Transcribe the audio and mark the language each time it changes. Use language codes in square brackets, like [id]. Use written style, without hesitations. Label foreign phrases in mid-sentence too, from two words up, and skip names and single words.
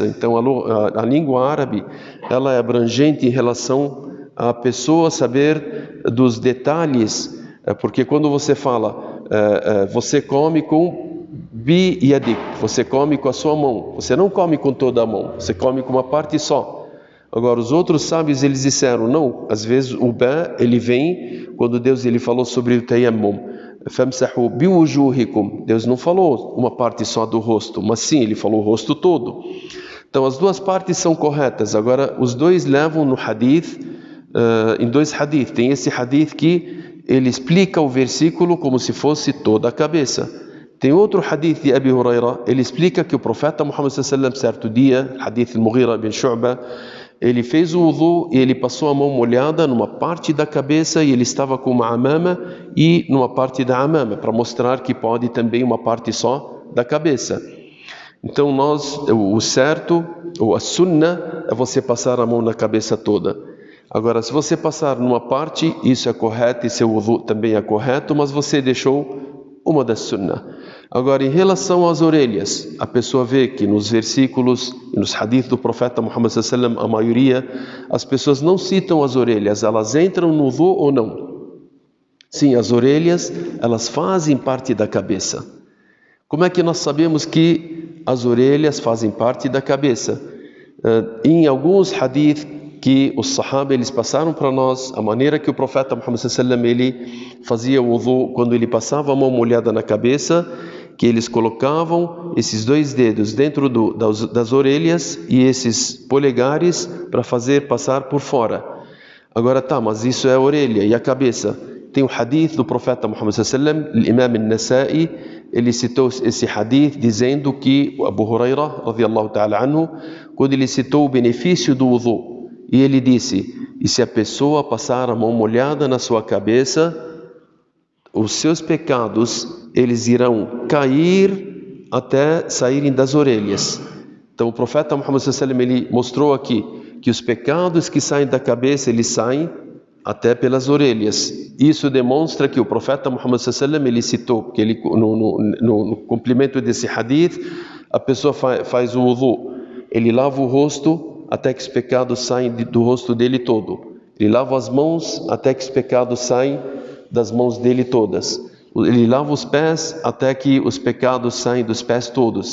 [pt] Então a língua árabe ela é abrangente em relação a pessoa saber dos detalhes, porque quando você fala você come com [ar] bi yadik, [pt] você come com a sua mão, você não come com toda a mão, você come com uma parte só. Agora os outros sábios eles disseram não, às vezes o ba ele vem quando Deus ele falou sobre o tayammum, [ar] famsahu biwujuhikum, [pt] Deus não falou uma parte só do rosto, mas sim ele falou o rosto todo. Então as duas partes são corretas. Agora os dois levam no hadith, em dois hadith. Tem esse hadith que ele explica o versículo como se fosse toda a cabeça. Tem outro hadith de Abi Huraira, ele explica que o profeta Muhammad [ar] sallallahu alaihi wasallam [pt] certo dia, hadith al-Mughira bin Shu'ba, ele fez o wudu e ele passou a mão molhada numa parte da cabeça e ele estava com uma amama e numa parte da amama, para mostrar que pode também uma parte só da cabeça. Então o certo, ou a sunnah, é você passar a mão na cabeça toda. Agora, se você passar numa parte, isso é correto e seu wudu também é correto, mas você deixou uma das sunnah. Agora, em relação às orelhas, a pessoa vê que nos versículos e nos hadiths do profeta Muhammad [ar] sallallahu alaihi wasallam, [pt] a maioria, as pessoas não citam as orelhas, elas entram no wudu ou não? Sim, as orelhas, elas fazem parte da cabeça. Como é que nós sabemos que as orelhas fazem parte da cabeça? Em alguns hadiths que os sahaba eles passaram para nós, a maneira que o profeta Muhammad [ar] sallallahu alaihi wasallam [pt] ele fazia o wudu, quando ele passava a mão molhada na cabeça, que eles colocavam esses dois dedos dentro das orelhas e esses polegares para fazer passar por fora. Agora tá, mas isso é a orelha e a cabeça. Tem um hadith do profeta Muhammad [ar] sallallahu alaihi wasallam, [pt] o Imam al-Nasa'i, ele citou esse hadith dizendo que Abu Huraira, [ar] radiyallahu ta'ala anhu, [pt] quando ele citou o benefício do wudu, e ele disse, e se a pessoa passar a mão molhada na sua cabeça, os seus pecados, eles irão cair até saírem das orelhas. Então o profeta Muhammad [ar] sallallahu alaihi wasallam [pt] ele mostrou aqui que os pecados que saem da cabeça, eles saem até pelas orelhas. Isso demonstra que o profeta Muhammad [ar] sallallahu alaihi wasallam [pt] ele citou, porque ele, no cumprimento desse hadith, a pessoa faz o wudu, ele lava o rosto até que os pecados saem do rosto dele todo. Ele lava as mãos até que os pecados saem das mãos dele todas. Ele lava os pés até que os pecados saem dos pés todos.